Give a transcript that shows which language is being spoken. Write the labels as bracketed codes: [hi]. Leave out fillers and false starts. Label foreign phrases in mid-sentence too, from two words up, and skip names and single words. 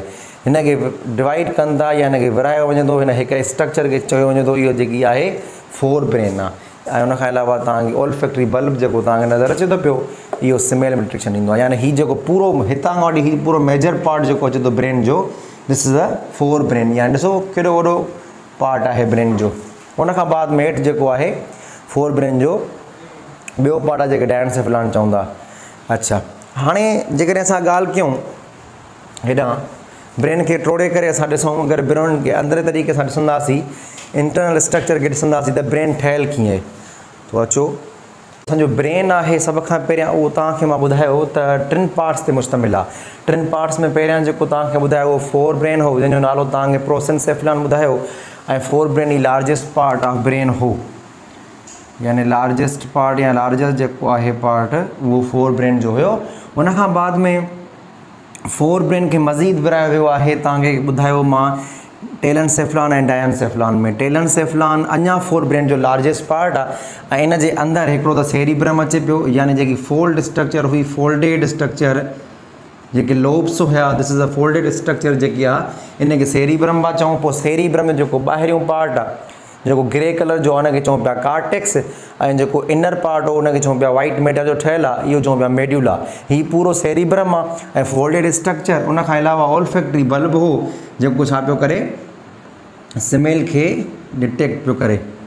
[sd] हिनखे डिवाइड कनि था या हिनखे विरायो वञे थो, हिन हिकिड़े स्ट्रक्चर खे चयो वञे थो इहो जेकी आहे [en] fore brain [sd] आहे। ऐं उनखां अलावा तव्हांखे [en] olfactory bulb [sd] जेको तव्हांखे नज़र अचे थो पियो इहो स्मेल में डिटेक्शन ॾींदो आहे। यानी हीअ जेको पूरो हितां खां वठी हीअ पूरो [en] major part [sd] जेको अचे थो ब्रेन जो, [en] this is a fore brain. [sd] यानी ॾिसो केॾो वॾो पार्ट आहे ब्रेन जो। उनखां बाद में हेठि जेको आहे [en] fore brain [sd] जो ॿियो पार्ट आहे जेके डायनसेफ़्लान चवंदा। अच्छा, हाणे जेकॾहिं असां ॻाल्हि कयूं हेॾां ब्रेन खे टोड़े करे असां ॾिसूं अगरि ब्रेन खे अंदरे तरीक़े सां ॾिसंदासीं, [en] internal structure [sd] खे ॾिसंदासीं त ब्रेन ठहियलु कीअं आहे। तो अचो असांजो ब्रेन आहे सभ खां पहिरियां उहो तव्हांखे मां ॿुधायो त 3 पार्ट्स ते मुश्तमिल आहे। 3 पार्ट्स में पहिरियां जेको तव्हांखे ॿुधायो उहो [en] fore brain [sd] हो, जंहिंजो नालो तव्हांखे प्रोसेनसेफ़्लान ॿुधायो। ऐं [en] fore brain [sd] ई [en] largest part of brain [sd] हो, यानी [en] largest part [sd] या लार्जेस्ट जेको आहे पार्ट उहो [en] fore brain [sd] जो हुयो। उनखां बाद में [en] fore brain [sd] खे मज़ीद विरायो वियो आहे तव्हांखे ॿुधायो मां टेलनसेफ़्लान ऐं डायनसेफ़्लान में। टेलनसेफ़्लान अञा [en] fore brain [sd] जो [en] largest part [sd] आहे ऐं इन जे अंदरि हिकिड़ो त सेरिब्रम अचे पियो, यानी जेकी [en] fold structure [sd] हुई, [en] folded structure [sd] जेके लोब्स हुया, [en] this is a folded structure [sd] जेकी आहे इनखे सेरिब्रम था चऊं। पोइ सेरिब्रम जो जेको ॿाहिरियों पार्ट आहे जेको [en] grey colour [sd] जो आहे उनखे चऊं पिया कार्टेक्स। ऐं जेको [en] inner part [sd] हो उनखे चऊं पिया [en] white matter [sd] जो ठहियलु आहे, इहो चऊं पिया मेड्यूला। हीअ पूरो सेरिब्रम आहे ऐं [en] folded structure. [sd] उनखां अलावा [en] olfactory bulb [sd] हो जेको छा पियो करे स्मेल खे डिटेक्ट पियो करे।